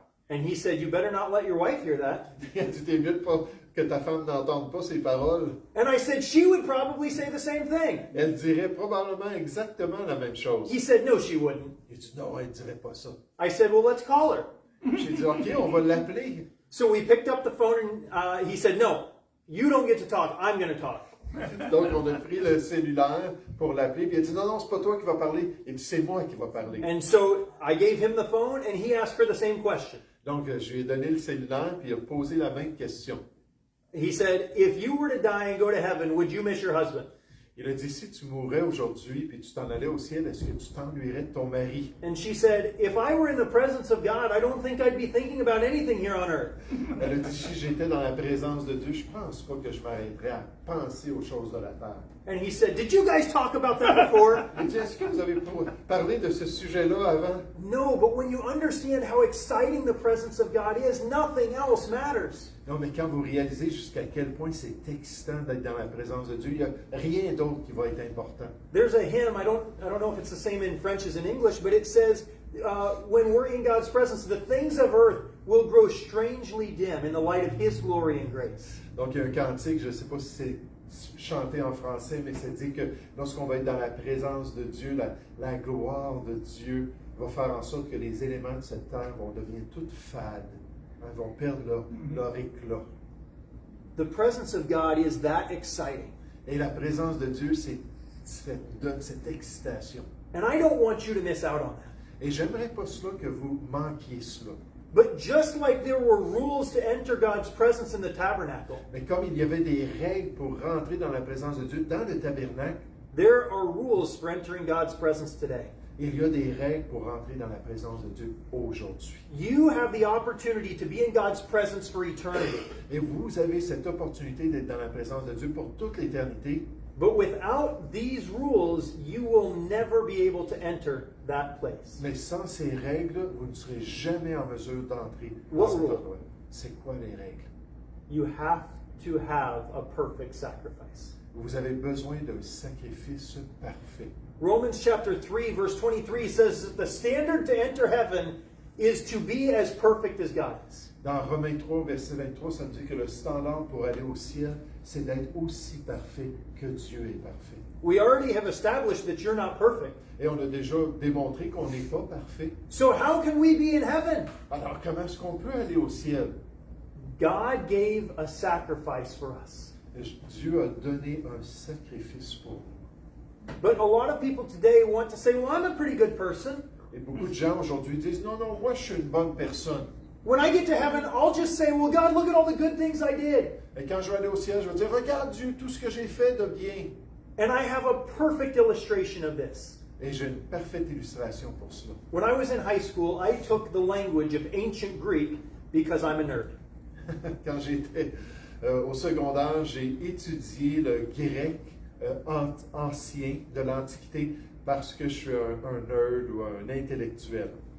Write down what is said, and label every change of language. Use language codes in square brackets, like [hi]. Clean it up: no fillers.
[en] And he said, You better not let your wife hear that. [fr] Tu t'es mieux de pas que ta femme n'entende pas ces paroles. [en] And I said, She would probably say the same thing. [fr] Elle dirait probablement exactement la même chose. [en] He said, No, she wouldn't. [fr] Il dit, non, elle ne dirait pas ça. [en] I said, Well, let's call her. [fr] J'ai dit, OK, on va l'appeler. [en] So we picked up the phone and he said, No, you don't get to talk. I'm going to talk. [fr] Donc, on a pris le cellulaire pour l'appeler. Puis il a dit, non, non, c'est pas toi qui vas parler. Il dit, c'est moi qui va parler. [en] And so I gave him the phone and he asked her the same question. [fr] Donc, je lui ai donné le cellulaire, puis il a posé la même question. [en] He said, If you were to die and go to heaven, would you miss your husband? [fr] Il a dit, si tu mourrais aujourd'hui, puis tu t'en allais au ciel, est-ce que tu t'ennuierais de ton mari? [en] And she said, If I were in the presence of God, I don't think I'd be thinking about anything here on earth. [fr] Elle a dit, si j'étais dans la présence de Dieu, je pense pas que je m'arrêterais à penser aux choses de la terre. [en] And he said, Did you guys talk about that before? [fr] Il dit, est-ce que vous avez parlé de ce sujet-là avant? [en] No, but when you understand how exciting the presence of God is, nothing else matters. [fr] Non, mais quand vous réalisez jusqu'à quel point c'est excitant d'être dans la présence de Dieu, il n'y a rien d'autre qui va être important. [en] There's a hymn, I don't know if it's the same in French as in English, but it says, when we're in God's presence, the things of earth will grow strangely dim in the light of His glory and grace. [fr] Donc, il y a un cantique, je ne sais pas si c'est chanté en français, mais ça dit que lorsqu'on va être dans la présence de Dieu, la gloire de Dieu va faire en sorte que les éléments de cette terre vont devenir toutes fades. Ils vont perdre leur éclat. [en] The presence of God is that exciting. [fr] Et la présence de Dieu donne cette excitation. [en] And I don't want you to miss out on that. [fr] Et j'aimerais pas cela que vous manquiez cela. [en] But just like there were rules to enter God's presence in the tabernacle, [fr] Mais comme il y avait des règles pour rentrer dans la présence de Dieu dans le tabernacle, [en] there are rules for entering God's presence today. [fr] Il y a des règles pour rentrer dans la présence de Dieu aujourd'hui. [en] You have the opportunity to be in God's presence for eternity. [fr] Et vous avez cette opportunité d'être dans la présence de Dieu pour toute l'éternité. [en] But without these rules, you will never be able to enter that place. [fr] Mais sans ces règles, vous ne serez jamais en mesure d'entrer [en] What [fr] dans cet [en] rule? [fr] endroit. C'est quoi les règles? [en] You have to have a perfect sacrifice. [fr] Vous avez besoin d'un sacrifice parfait. [en] Romans chapter 3 verse 23 says that the standard to enter heaven is to be as perfect as God is. [fr] Dans Romains 3, verset 23, ça nous dit que le standard pour aller au ciel, c'est d'être aussi parfait que Dieu est parfait. [en] We already have established that you're not perfect. [fr] Et on a déjà démontré qu'on n'est pas parfait. [en] So how can we be in heaven? [fr] Alors comment est-ce qu'on peut aller au ciel? [en] God gave a sacrifice for us. [fr] Dieu a donné un sacrifice pour nous. [en] But a lot of people today want to say, well, I'm a pretty good person. [fr] Et beaucoup de gens aujourd'hui disent, non, non, moi je suis une bonne personne. [en] When I get to heaven, I'll just say, well, God, look at all the good things I did. [fr] Et quand je vais aller au ciel, je vais dire, regarde Dieu, tout ce que j'ai fait de bien. [en] And I have a perfect illustration of this. [fr] Et j'ai une parfaite illustration pour cela. [en] When I was in high school, I took the language of ancient Greek because I'm a nerd. [fr] Quand j'étais au secondaire, j'ai étudié le grec ancien de l'Antiquité parce que je suis un nerd ou un intellectuel.